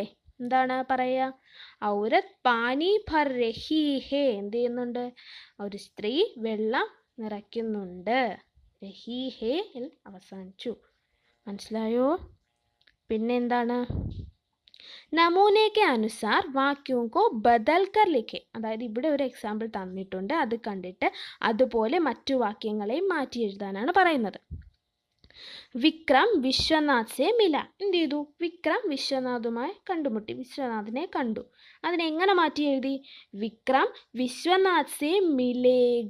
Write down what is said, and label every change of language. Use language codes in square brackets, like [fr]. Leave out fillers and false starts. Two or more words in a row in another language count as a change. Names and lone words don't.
[ml] എന്താണ് പറയുക? [hi] औरत पानी भर रही है. [ml] എന്ത് ചെയ്യുന്നുണ്ട്? ഒരു സ്ത്രീ വെള്ളം നിറയ്ക്കുന്നുണ്ട്. [hi] रही है [ml] അവസാനിച്ചു. മനസ്സിലായോ? പിന്നെ എന്താണ്? [hi] नमूने के अनुसार वाक्यों को बदल कर लिखे. [ml] അതായത് ഇവിടെ ഒരു എക്സാമ്പിൾ തന്നിട്ടുണ്ട്, അത് കണ്ടിട്ട് അതുപോലെ മറ്റു വാക്യങ്ങളെയും മാറ്റി എഴുതാനാണ് പറയുന്നത്. [hi] विक्रम विश्वनाथ से मिला. [ml] എന്ത് ചെയ്തു? വിക്രം വിശ്വനാഥുമായി കണ്ടുമുട്ടി, വിശ്വനാഥിനെ കണ്ടു. അതിനെങ്ങനെ മാറ്റി എഴുതി? [hi] विक्रम विश्वनाथ से मिलेगा.